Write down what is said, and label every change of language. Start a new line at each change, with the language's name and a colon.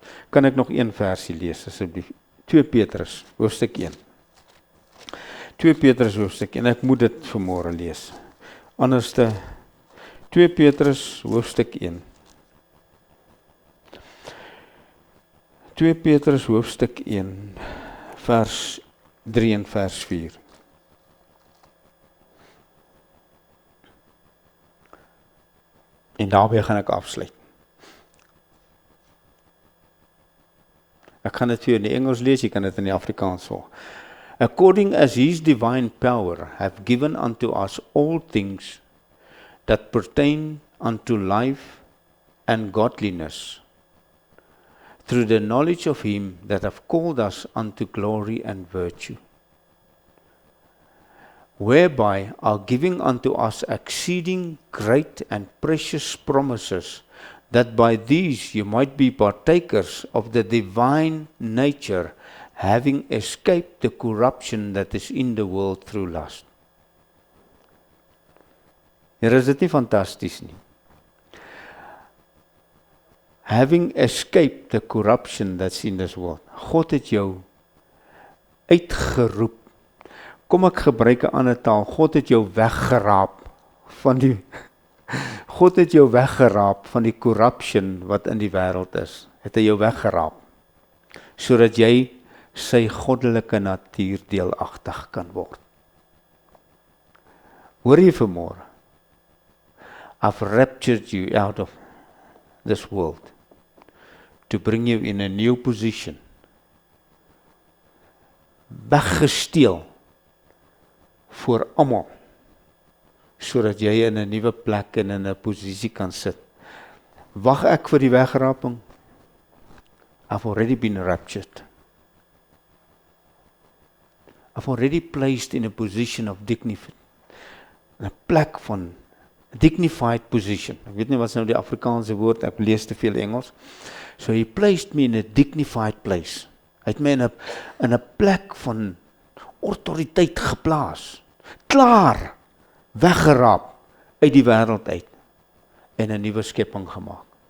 Afrikaans: Kan ek nog een versie lees asseblief? 2 Petrus hoofstuk 1. 2 Petrus hoofstuk 1. Ek moet dit vanmôre lees. Anderste 2 Petrus hoofstuk 1. 2 Petrus hoofstuk 1 vers 3 en vers 4. En daarby gaan ek afsluit. Ek kan dit vir jou in die Engels lees, jy kan dit in die Afrikaans volg.
English: According as his divine power have given unto us all things that pertain unto life and godliness, through the knowledge of him that have called us unto glory and virtue, whereby are giving unto us exceeding great and precious promises, that by these you might be partakers of the divine nature, having escaped the corruption that is in the world through lust.
Afrikaans: Hier is dit nie fantasties nie.
English: Having escaped the corruption that's in this world.
Afrikaans: God het jou uitgeroep. Kom ek gebruik 'n ander taal. God het jou weggeraap van die God het jou weggeraap van die corruption wat in die wêreld is. Het hy jou weggeraap sodat jy sy goddelike natuur deelagtig kan word. Hoor jy vanmôre?
English: I've raptured you out of this world to bring you in a new position.
Afrikaans: Weggesteel voor almal, sodat jy in 'n nuwe plek en in 'n posisie kan sit. Wag ek vir die wegraping?
English: I've already been raptured. I've already placed in a position of dignity.
Afrikaans: 'n plek van
English: dignified position.
Afrikaans: Ek weet nie wat is nou die Afrikaanse woord, ek lees te veel Engels.
English: So he placed me in a dignified place.
Afrikaans: Hy het my in 'n plek van autoriteit geplaas. Klaar, weggeraap uit die wêreld uit en 'n nuwe skepping gemaak.